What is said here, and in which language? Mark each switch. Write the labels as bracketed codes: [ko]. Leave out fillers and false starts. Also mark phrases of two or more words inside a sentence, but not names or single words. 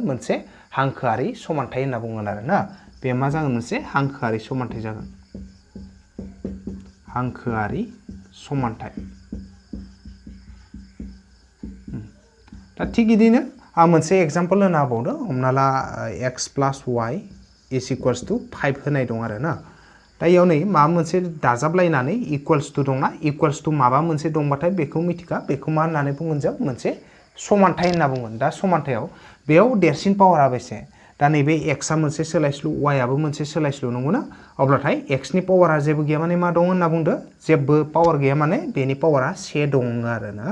[brx] मोनसे हांखोआरि समानथाय होनना बुंगोन आरो ना। बे मा जागोन? मोनसे हांखोआरि समानथाय जागोन। हांखोआरि समानथाय। दा थिग बिदिनो आं मोनसे एग्जाम्पल होनो हाबावदों। हमना ला [en] x plus y is equals to 5 [brx] होनाय दं आरो ना। दा इयाव नै माबा मोनसे दाजाबलायनानै [en] equals to [brx] दंना। [en] equals to [brx] माबा मोनसे दंबाथाय बेखौ मिथिखा। बेखौ मा होननानै बुंगोन जों? मोनसे समानथाय होनना बुंगोन। दा समानथायाव बेयाव देरसिन पावारा बेसे? दा नैबे x आ मोनसे सोलायस्लु, y आबो मोनसे सोलायस्लु नंगौना? अब्लाथाय x नि पावारा जेबो गैया माने मा दं होनना बुंदो? जेबो पावार गैया माने बेनि पावारा 1 दं आरो ना।